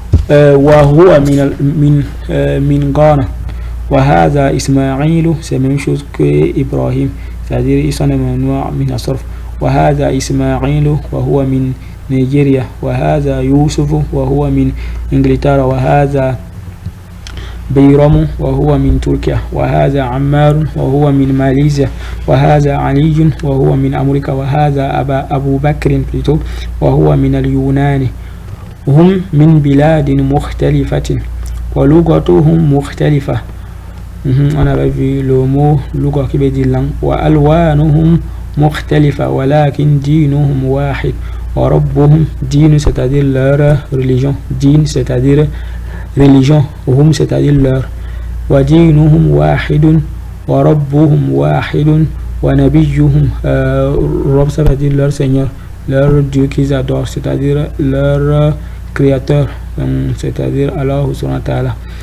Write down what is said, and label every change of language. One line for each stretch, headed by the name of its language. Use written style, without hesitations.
Arabic: Wa huwa min Ghana. Wa hadha Ismaïl,
French: c'est la même chose que Ibrahim, c'est-à-dire ils sont les mamnu' min as-sarf.
Arabic: وهذا إسماعيل وهو من نيجيريا. وهذا يوسف وهو من إنجلترا. وهذا بيرم وهو من تركيا. وهذا عمار وهو من ماليزيا. وهذا علي وهو من أمريكا. وهذا أبو بكر وهو من اليونان. هم من بلاد مختلفة ولغتهم مختلفة.
French: On avait vu le mot lugha qui veut dire langue.
Arabic: وألوانهم مختلفة ولكن دينهم واحد وربهم دين,
French: c'est-à-dire leur religion, din c'est-à-dire religion, hum c'est-à-dire leur,
Arabic: ودينهم واحد وربهم واحد ونبيهم
French: Rob ça veut dire leur Seigneur, leur Dieu qu'ils adorent, c'est-à-dire leur Créateur, c'est-à-dire Allah subhanahu wa ta'ala.